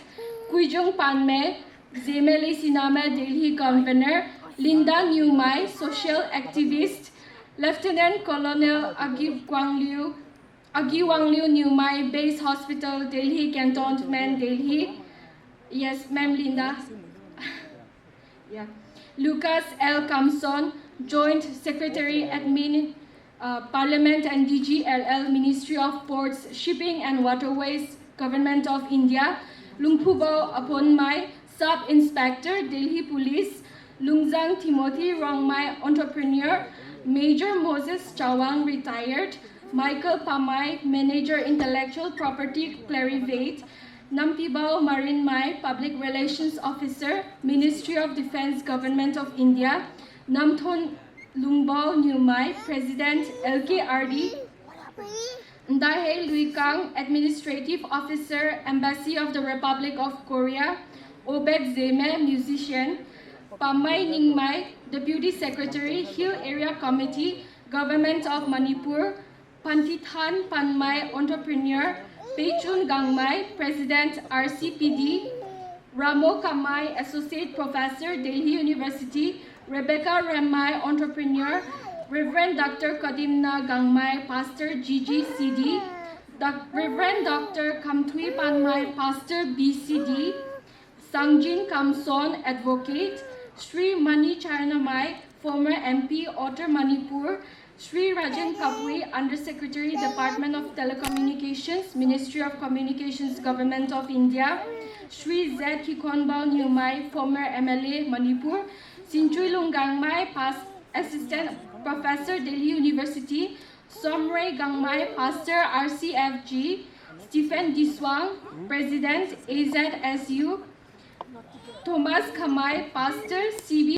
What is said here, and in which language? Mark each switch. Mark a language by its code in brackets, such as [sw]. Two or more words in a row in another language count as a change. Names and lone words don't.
[en] Kuijung Panme, Zemele Siname, Delhi Governor. Linda Newmai, Social Activist. Lieutenant Colonel Agi Wangliu Newmai, Base Hospital, Delhi Cantonment, Delhi. Yes, ma'am, Linda. Yeah. Lucas L. Kamson, Joint Secretary Admin, Parliament and DGLL, Ministry of Ports, Shipping and Waterways, Government of India, Lungpubao Aponmai, Sub-Inspector, Delhi Police, Lungzang Timothy Rongmai, Entrepreneur, Major Moses Chawang, Retired, Michael Pamai, Manager Intellectual Property, Clarivate, Nampibao Marinmai, Public Relations Officer, Ministry of Defense, Government of India, Namthon Lungbao Nyumai, President LKRD, Ndahe Luikang, Administrative Officer, Embassy of the Republic of Korea, Obed Zeme, Musician, Pamai Ningmai, Deputy Secretary, Hill Area Committee, Government of Manipur, Pantithan Panmai, Entrepreneur, Peichun Gangmai, President RCPD, Ramo Kamai, Associate Professor, Delhi University, Rebecca Remai, Entrepreneur, Reverend Dr. Kadimna Gangmai, Pastor GGCD, Reverend Dr. Kamtui Panmai, Pastor BCD, Sangjin Kamson, Advocate, Sri Mani Charanamai, former MP, Otter Manipur, Sri Rajan Kapui, Undersecretary, Department of Telecommunications, Ministry of Communications, Government of India, Sri Z. Kikonbao Nyumai, former MLA, Manipur, Sinchui Lungangmai, past Assistant Professor, Delhi University, Somray Gangmai, Pastor RCFG, Stephen Diswang, President AZSU, Thomas Kamai, Pastor CB.